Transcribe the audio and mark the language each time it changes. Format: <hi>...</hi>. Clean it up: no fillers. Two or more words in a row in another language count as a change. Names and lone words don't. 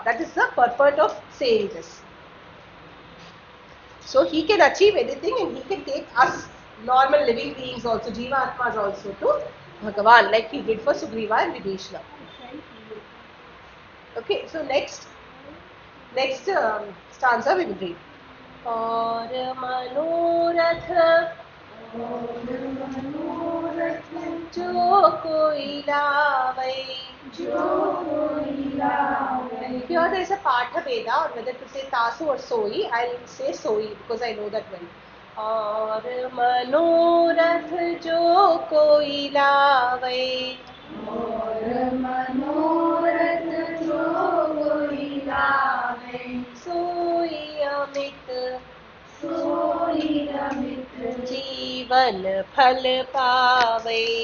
<en>That is the purport of saying this. So he can achieve anything and he can take us normal living beings also, Jiva Atmas also to Bhagavan, like he did for Sugriva and Vibhishana. Okay, so next stanza we will read.</en> <awa>और मनोरथ जो कोई लावै.</awa> <en>Here there is a Patha Veda, or whether to say Tasu or Soi. I will say Soi because I know that well.</en> <awa>और मनोरथ जो कोई लावै. सोई अमित जीवन फल पावै.</awa>